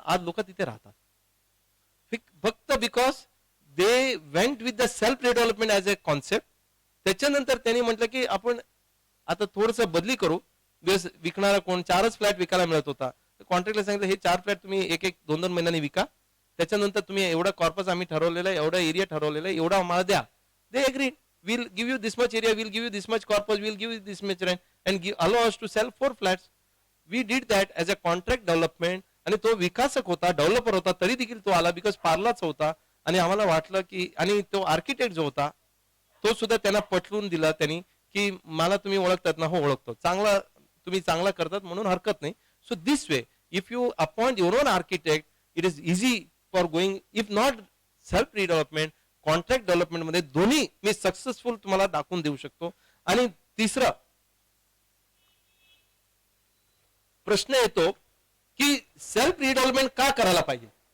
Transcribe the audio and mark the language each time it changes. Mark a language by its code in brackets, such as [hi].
[mr] आज लोक तिथे राहतात फक्त [en] Because they went with the self redevelopment as a concept. [mr] त्याच्यानंतर त्यांनी म्हटलं की आपण आता थोडस बदली करू. विकणारा कोण, 4च फ्लॅट विकायला मिळत होता. कॉन्ट्रॅक्टला सांगितलं हे 4 फ्लॅट तुम्ही 1-2 महिन्यांनी विका. त्याच्यानंतर तुम्ही एवढा कॉर्पस आम्ही ठरवलेला आहे, एवढा एरिया ठरवलेला आहे, एवढा आम्हाला द्या. [en] They agreed. We'll give you this much area, we'll give you this much corpus, we'll give you this much rent and allow us to sell 4 flats. We did that as a contract development. [mr] आणि तो विकासक होता, developer होता, तरी देखील तो आला because पार्लाच होता. आणि आम्हाला वाटलं की, आणि तो आर्किटेक्ट जो होता तो सुद्धा त्यांना पटवून दिला त्यांनी की मला तुम्ही ओळखतात ना. हो ओळखतो, चांगला तुम्ही चांगला करतात म्हणून हरकत नाही. [en] So this way if you appoint your own architect it is easy for going. If not [mr] self redevelopment, contract development मध्ये दोन्ही मी सक्सेसफुल तुम्हाला दाखवून देऊ शकतो. आणि तिसरा प्रश्न येतो की सेल्फ रिडेव्हलपमेंट का करायला पाहिजे.